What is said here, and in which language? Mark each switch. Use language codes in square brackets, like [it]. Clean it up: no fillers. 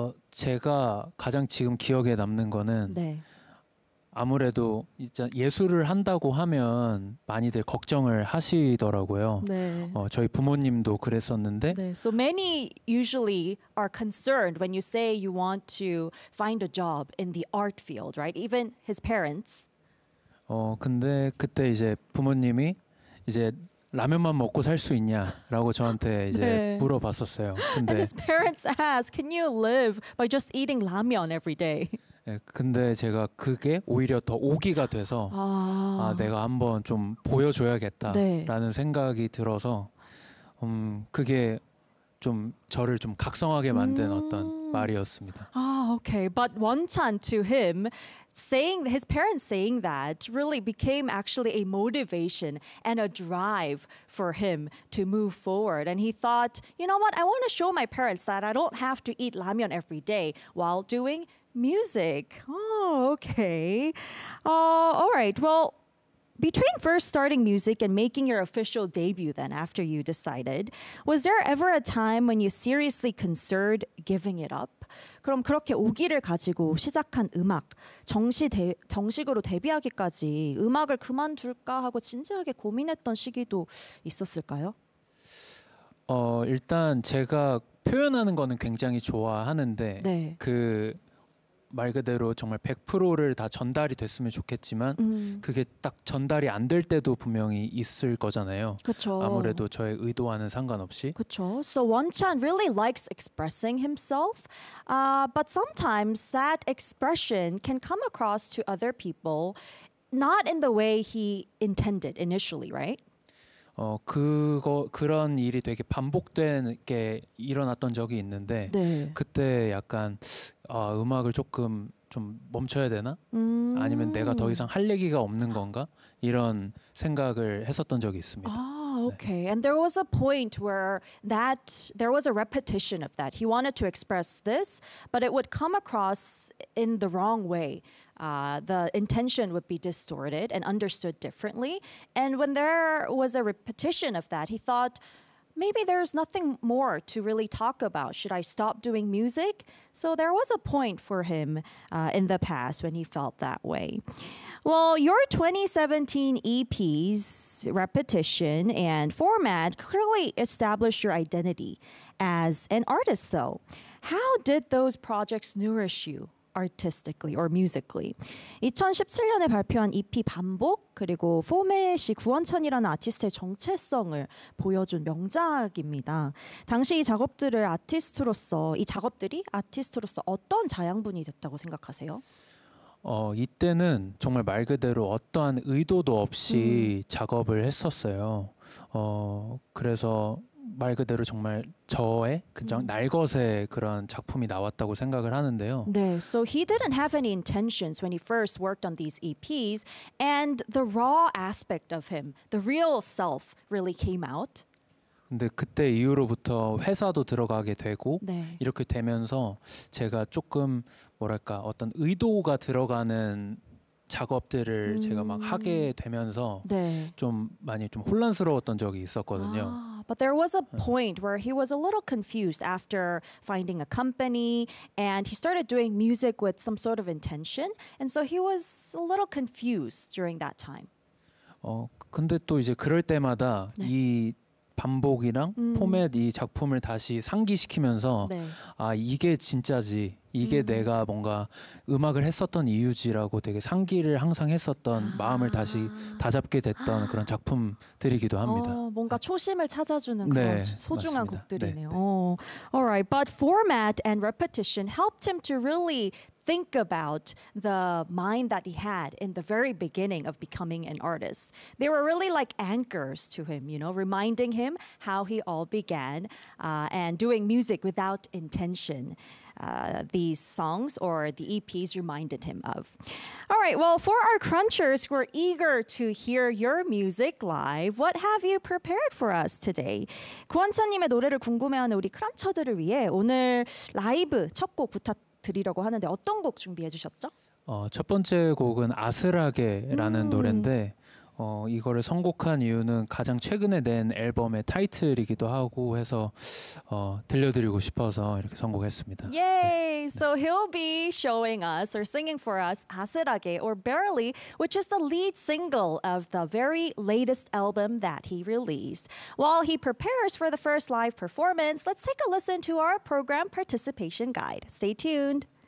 [ko] 제가 가장 지금 기억에 남는 거는 네. 아무래도 이제 예술을 한다고 하면 많이들 걱정을 하시더라고요. 네. 저희 부모님도 그랬었는데. 네. [en] So many usually are concerned when you say you want to find a job in the art field, right? Even his parents. [ko] 근데 그때 이제 부모님이 이제 라면만 먹고 살 수 있냐라고 저한테 이제 네. 물어봤었어요. [en] 근데 And his parents ask, "Can you live by just eating ramen every day?" [ko] 예, 근데 제가 그게 오히려 더 오기가 돼서 내가 한번 좀 보여줘야겠다라는 네. 생각이 들어서 그게 좀 저를 좀 각성하게 만든 어떤 말이었습니다. [en] Okay, but Wonton to him, saying his parents saying that really became actually a motivation and a drive for him to move forward. And he thought, you know what? I want to show my parents that I don't have to eat ramen every day while doing music. Oh, okay. All right. Well, between first starting music and making your official debut then after you decided, was there ever a time when you seriously considered giving it up? [ko] 그럼 그렇게 오기를 가지고 시작한 음악, 정식으로 데뷔하기까지 음악을 그만둘까 하고 진지하게 고민했던 시기도 있었을까요? 일단 제가 표현하는 거는 굉장히 좋아하는데 네. 그 말 그대로 정말 100%를 다 전달이 됐으면 좋겠지만 그게 딱 전달이 안 될 때도 분명히 있을 거잖아요. 그쵸. 아무래도 저의 의도와는 상관없이. 그렇죠. [en] So Wonton really likes expressing himself. But sometimes that expression can come across to other people not in the way he intended initially, right? [ko] 그런 일이 되게 반복되게 일어났던 적이 있는데 네. 그때 약간 음악을 조금 좀 멈춰야 되나? 아니면 내가 더 이상 할 얘기가 없는 건가? 이런 생각을 했었던 적이 있습니다. [en] Okay, and there was a point where that there was a repetition of that. He wanted to express this, but it would come across in the wrong way. The intention would be distorted and understood differently. And when there was a repetition of that, he thought, maybe there's nothing more to really talk about. Should I stop doing music? So there was a point for him in the past when he felt that way. Well, your 2017 EP's repetition and format clearly established your identity as an artist, though. How did those projects nourish you artistically or musically? [ko] 2017년에 발표한 EP 반복 그리고 포맷이 구원천이라는 아티스트의 정체성을 보여준 명작입니다. 당시 이 작업들을 아티스트로서 이 작업들이 아티스트로서 어떤 자양분이 됐다고 생각하세요? 이때는 정말 말 그대로 어떠한 의도도 없이 작업을 했었어요. 그래서 말 그대로 정말 저의 그냥 날것의 그런 작품이 나왔다고 생각을 하는데요. [en] 네, so he didn't have any intentions when he first worked on these EPs, and the raw aspect of him, the real self, really came out. [ko] 근데 그때 이후로부터 회사도 들어가게 되고 네. 이렇게 되면서 제가 조금 뭐랄까 어떤 의도가 들어가는 작업들을 제가 막 하게 되면서 네. 좀 많이 좀 혼란스러웠던 적이 있었거든요. 아. [en] But there was a point where he was a little confused after finding a company and he started doing music with some sort of intention. And so he was a little confused during that time. [ko] 근데 또 이제 그럴 때마다 네. 이 반복이랑 포맷 이 작품을 다시 상기시키면서 네. 아 이게 진짜지. 이게 내가 뭔가 음악을 했었던 이유지라고 되게 상기를 항상 했었던 마음을 다시 다잡게 됐던 그런 작품들이기도 합니다. 뭔가 초심을 찾아주는 네, 그런 소중한 맞습니다. 곡들이네요. 네, 네. [en] All right, but format and repetition helped him to really think about the mind that he had in the very beginning of becoming an artist. They were really like anchors to him, you know, reminding him how he all began and doing music without intention. These songs or the EPs reminded him of. All right, well, for our crunchers who are eager to hear your music live, what have you prepared for us today? [ko] 구원찬님의 노래를 궁금해하는 우리 크런처들을 위해 오늘 라이브 첫 곡 부탁드리려고 하는데 어떤 곡 준비해 주셨죠? 첫 번째 곡은 아슬하게라는 노래인데 이거를 선곡한 이유는 가장 최근에 낸 앨범의 타이틀이기도 하고 해서 들려드리고 싶어서 이렇게 선곡했습니다. Yay! 네. [en] So he'll be showing us or singing for us 아슬하게 or Barely, which is the lead single of the very latest album that he released. While he prepares for the first live performance, let's take a listen to our program participation guide. Stay tuned.